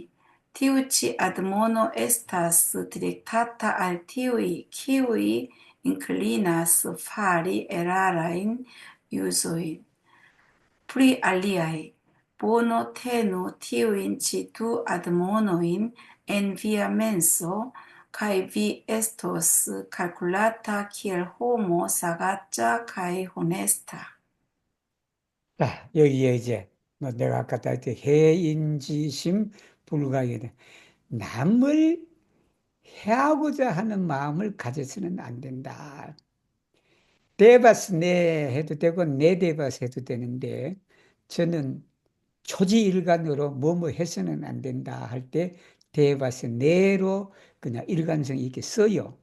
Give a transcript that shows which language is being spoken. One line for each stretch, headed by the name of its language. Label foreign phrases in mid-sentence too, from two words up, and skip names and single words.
Esperanto: Tiu ĉi admono estas diktata al tiuj, kiuj inklinas fari erarajn uzojn. Pri aliaj, bono tenu tiujn ĉi du admonojn en via menso, kaj vi estos kalkulata kiel homo sagaĉa kaj honesta.
Korean: 자, 여기에 이제 뭐 내가 아까 때 해인지심 불가이다. 남을 해하고자 하는 마음을 가져서는 안 된다. 대바스 내 해도 되고 내 대바스 해도 되는데 저는 초지일관으로 뭐뭐 해서는 안 된다 할 때 대바스 내로 그냥 일관성 있게 써요.